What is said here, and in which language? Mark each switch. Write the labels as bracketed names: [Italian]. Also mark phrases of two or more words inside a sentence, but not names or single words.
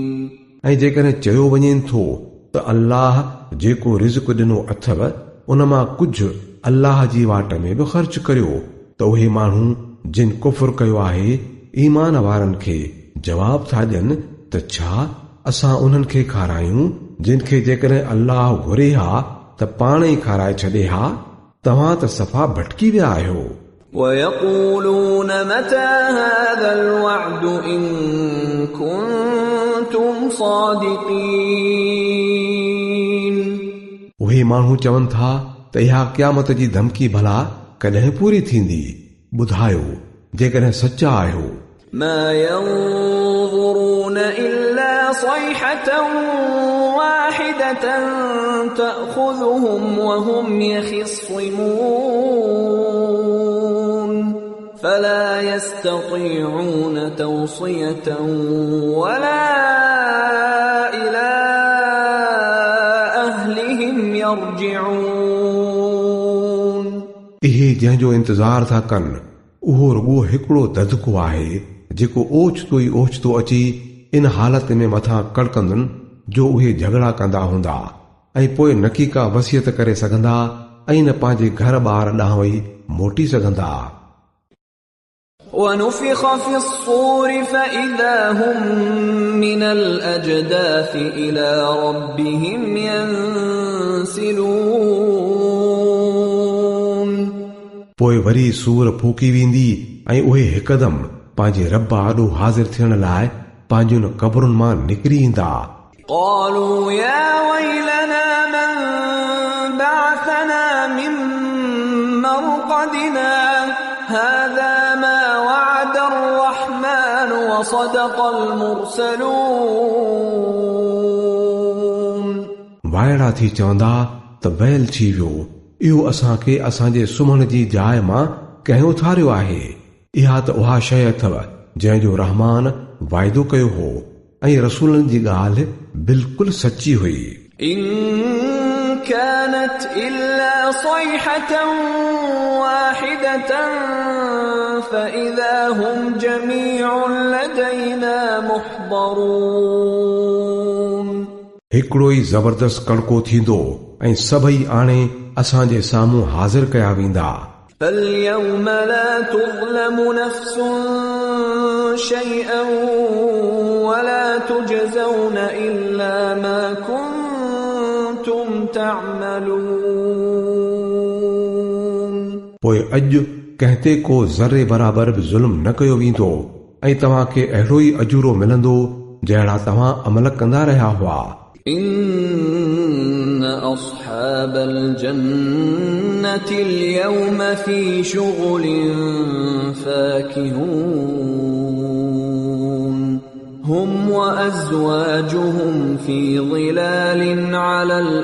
[Sindhi] ऐं जेकॾहिं चयो वञे थो त अल्लाह जेको रिज़्क़ ॾिनो अथव उन मां कुझु अल्लाह जी वाट में बि ख़र्च करियो त उहे माण्हू जिन कुफ़र कयो आहे ईमान वारनि खे जवाब था ॾियनि त छा असां उन्हनि खे खारायूं जिन खे जेकॾहिं अल्लाह घुरे हा त पाण ई खाराए छॾे हा। तव्हां त सफ़ा भटकी विया आहियो। [Arabic] وَيَقُولُونَ مَتَى هَذَا الْوَعْدُ إِن كُنتُمْ صَادِقِينَ [Sindhi] उहे माण्हू चवनि था त इहा क़यामत जी धमकी भला कॾहिं पूरी थींदी। ॿुधायो जेकॾहिं सचा आहियो। [Arabic] مَا يَنظُرُونَ إِلَّا صَيْحَةً وَاحِدَةً تَأْخُذُهُمْ وَهُمْ يَخِصِّمُونَ فَلَا يَسْتَطِيعُونَ تَوْصِيَةً وَلَا إِلَى أَهْلِهِمْ يَرْجِعُونَ [Sindhi] इहे जंहिंजो इंतज़ार था कनि उहो रुॻो हिकिड़ो ददको आहे जेको ओचितो ई ओचितो अची इन हालत में मथां कड़कंदुनि जो उहे झगड़ा कंदा हूंदा ऐं पोइ न की का वसियत करे सघंदा ऐं न पंहिंजे घर ॿार ॾांहुं वई मोटी सघंदा। [Arabic] وَنُفِخَ فِي الصُّورِ فَإِذَا هُمْ مِنَ الْأَجْدَاثِ إِلَى رَبِّهِمْ يَنْسِلُونَ [Sindhi] पोइ वरी सूर फूकी वेंदी ऐं उहे हिकदमि पंहिंजे रब आॾो हाज़िर थियण लाइ पंहिंजूं क़बरुनि मां निकिरी ईंदा। [Arabic] قالوا يا ويلنا من بعثنا من مرقدنا هذا ما وعد الرحمن وصدق المرسلون [Sindhi] वाइड़ा थी चवंदा त बैल थी वियो इहो असांखे असांजे सुम्हण जी जाइ मां कंहिं उथारियो आहे। इहा त उहा शइ अथव जंहिंजो रहमान वाइदो कयो हो ऐं रसूलनि जी ॻाल्हि बिल्कुलु सची हुई। [Arabic] إن كانت إلا صيحة واحدة فإذا هم جميع لدينا محضرون [Sindhi] हिकिड़ो ई ज़बरदस्त कड़को थींदो ऐं सभई आणे असांजे साम्हूं हाज़िर कया वेंदा। [Arabic] فاليوم لا تظلم نفس شيئا ولا تجزون إلا ما كنتم تعملون [Sindhi] पोइ अॼु कंहिं ते को ज़रे बराबर बि ज़ुल्म न कयो वेंदो ऐं तव्हांखे अहिड़ो ई अजूरो मिलंदो जहिड़ा तव्हां अमल कंदा रहिया हुआ। [Arabic] إن أصحاب الجنة اليوم في شغل فاكهون هم وأزواجهم في ظلال على